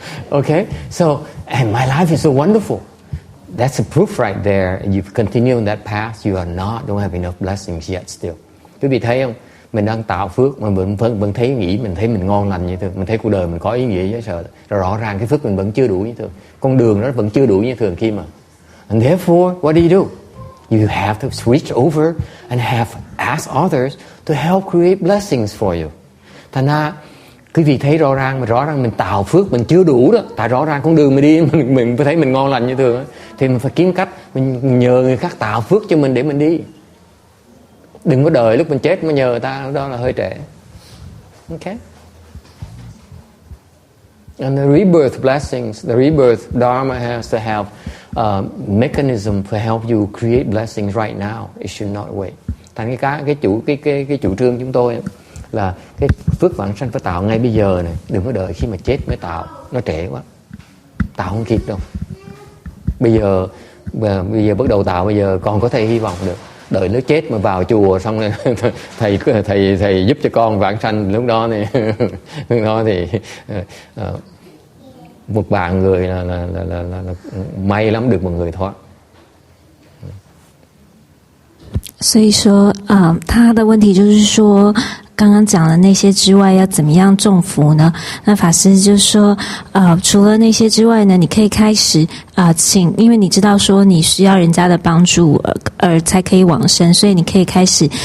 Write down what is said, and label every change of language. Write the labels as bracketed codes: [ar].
[en] Okay, so and my life is so wonderful. That's a proof right there. And you continue on that path, you don't have enough blessings yet still. [vi] Quý vị thấy không? Mình đang tạo phước mà mình vẫn thấy mình thấy mình ngon lành như thường, mình thấy cuộc đời mình có ý nghĩa dễ sợ. Rõ ràng cái phước mình vẫn chưa đủ như thường, con đường nó vẫn chưa đủ như thường khi mà. [en] And therefore, what do? You have to switch over and ask others to help create blessings for you. [vi] Thành ra quý vị thấy rõ ràng mình tạo phước mình chưa đủ đó. Tại rõ ràng con đường mình đi mình thấy mình ngon lành như thường đó. Thì mình phải kiếm cách mình nhờ người khác tạo phước cho mình để mình đi. Đừng có đợi lúc mình chết mà nhờ người ta, đó là hơi trễ. [en] Okay. And the rebirth blessings, the rebirth Dharma has to have a mechanism to help you create blessings right now. It should not wait. [vi] Thành cái chủ trương chúng tôi là cái phước vãng sanh phải tạo ngay bây giờ này, đừng có đợi khi mà chết mới tạo, nó trễ quá, tạo không kịp đâu. Bây giờ bắt đầu tạo, bây giờ còn có thể hy vọng được. Đợi nó chết mà vào chùa xong rồi thầy giúp cho con vãng sanh, lúc đó thì một bạn người là may lắm được một người thoát. [zh] 所以说，他的问题就是说，刚刚讲了那些之外，要怎么样种福呢？那法师就说，除了那些之外呢，你可以开始请，因为你知道说你需要人家的帮助而才可以往生，所以你可以开始